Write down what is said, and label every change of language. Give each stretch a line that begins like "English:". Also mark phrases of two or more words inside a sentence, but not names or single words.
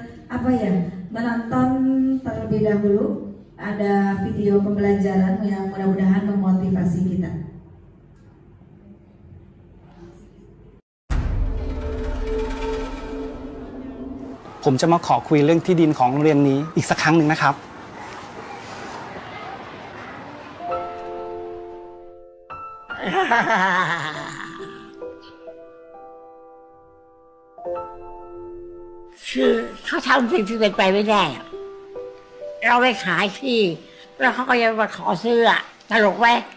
Indonesian: apa ya, menonton terlebih dahulu. Ada video pembelajaran yang mudah-mudahan memotivasi kita.
Thai: ผมจะมาขอคุยเรื่องที่ดินของโรงเรียนนี้อีกสักครั้งหนึ่งนะครับ คือเขาทำสิ่งที่เป็นไปไม่ได้อะเราไปขายที่แล้วเขาก็ยังมาขอซื้ออะตลกไหม